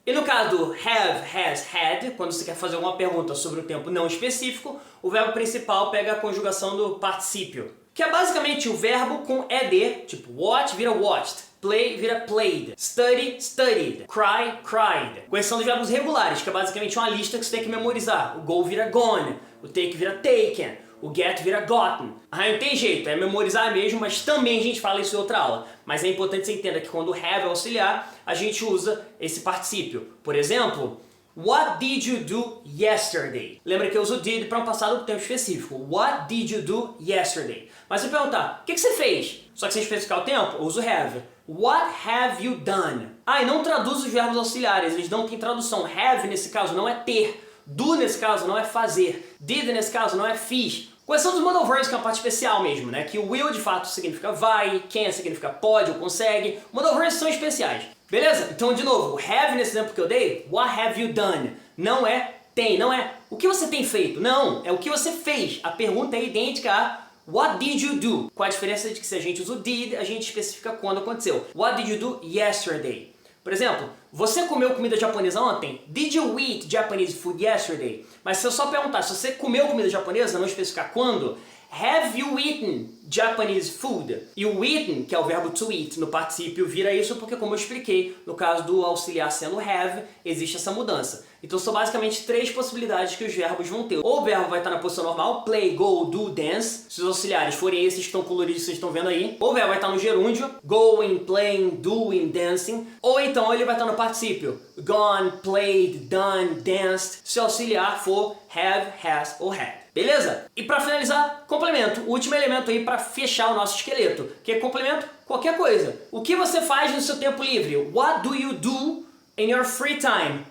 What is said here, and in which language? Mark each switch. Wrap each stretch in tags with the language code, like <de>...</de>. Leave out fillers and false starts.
<pt>E no caso do have, has, had, quando você quer fazer alguma pergunta sobre um tempo não específico, o verbo principal pega a conjugação do particípio, que é basicamente o verbo com ed, tipo watch vira watched, play vira played, study, studied, cry, cried. Com exceção dos verbos regulares, que é basicamente uma lista que você tem que memorizar. O go vira gone, o take vira taken, o get vira gotten. Ah, não tem jeito, é memorizar mesmo, mas também a gente fala isso em outra aula. Mas é importante você entenda que quando o have é auxiliar, a gente usa esse particípio. Por exemplo,</pt> <en>what did you do yesterday?</en> <pt>Lembra que eu uso did para um passado com tempo específico.</pt> <en>What did you do yesterday?</en> <pt>Mas se eu perguntar, o que você fez? Só que sem especificar o tempo, eu uso have.</pt> <en>What have you done?</en> <pt>Ah, e não traduz os verbos auxiliares, eles não têm tradução. Have, nesse caso, não é ter. Do, nesse caso, não é fazer. Did, nesse caso, não é fiz. Com exceção dos modal verbs, que é uma parte especial mesmo, né? Que o will, de fato, significa vai, can significa pode ou consegue. Modal verbs são especiais. Beleza? Então, de novo, o have, nesse exemplo que eu dei,</pt> <en>what have you done?</en> <pt>Não é tem, não é o que você tem feito. Não, é o que você fez. A pergunta é idêntica a</pt> <en>what did you do?</en> <pt>Com a diferença de que se a gente usa o did, a gente especifica quando aconteceu.</pt> <en>What did you do yesterday?</en> <pt>Por exemplo, você comeu comida japonesa ontem?</pt> <en>Did you eat Japanese food yesterday?</en> <pt>Mas se eu só perguntar se você comeu comida japonesa, não especificar quando,</pt> <en>have you eaten Japanese food?</en> <pt>E o eaten, que é o verbo to eat, no particípio, vira isso porque, como eu expliquei, no caso do auxiliar sendo have, existe essa mudança. Então são basicamente três possibilidades que os verbos vão ter. Ou o verbo vai estar na posição normal, play, go, do, dance, se os auxiliares forem esses que estão coloridos que vocês estão vendo aí. Ou o verbo vai estar no gerúndio, going, playing, doing, dancing. Ou então ele vai estar no particípio, gone, played, done, danced, se o auxiliar for have, has ou had. Beleza? E para finalizar, complemento. O último elemento aí para fechar o nosso esqueleto. Que é complemento? Qualquer coisa. O que você faz no seu tempo livre?</pt> <en>What do you do in your free time?</en>